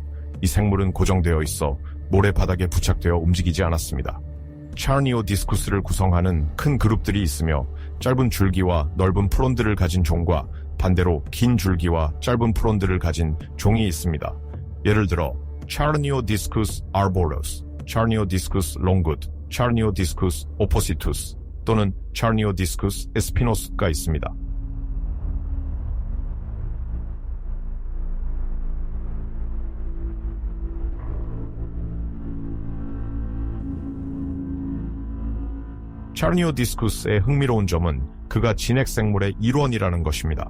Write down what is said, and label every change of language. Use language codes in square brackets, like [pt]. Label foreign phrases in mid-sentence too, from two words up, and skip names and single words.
[ko] 이 생물은 고정되어 있어 모래 바닥에 부착되어 움직이지 않았습니다. 차니오디스쿠스를 구성하는 큰 그룹들이 있으며 짧은 줄기와 넓은 프론들을 가진 종과 반대로 긴 줄기와 짧은 프론들을 가진 종이 있습니다. 예를 들어 Charniodiscus arboreus, Charniodiscus longus, Charniodiscus oppositus 또는 Charniodiscus espinos가 있습니다. 차르니오디스쿠스의 흥미로운 점은 그가 진핵생물의 일원이라는 것입니다.